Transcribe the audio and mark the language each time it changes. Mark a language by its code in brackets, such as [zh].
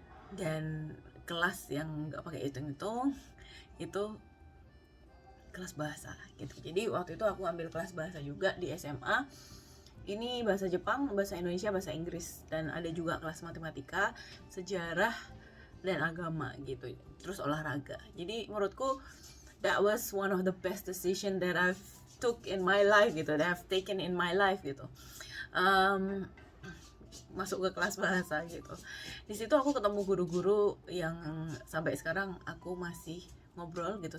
[id] Dan kelas yang nggak pakai hitung-hitung itu kelas bahasa gitu. Jadi waktu itu aku ambil kelas bahasa juga di SMA. Ini bahasa Jepang, bahasa Indonesia, bahasa Inggris, dan ada juga kelas matematika, sejarah, dan agama gitu. Terus olahraga. Jadi menurutku [en] that was one of the best decision that I've took in my life gitu, that I've taken in my life gitu. [id] Masuk ke kelas bahasa gitu. Di situ aku ketemu guru-guru yang sampai sekarang aku masih ngobrol gitu.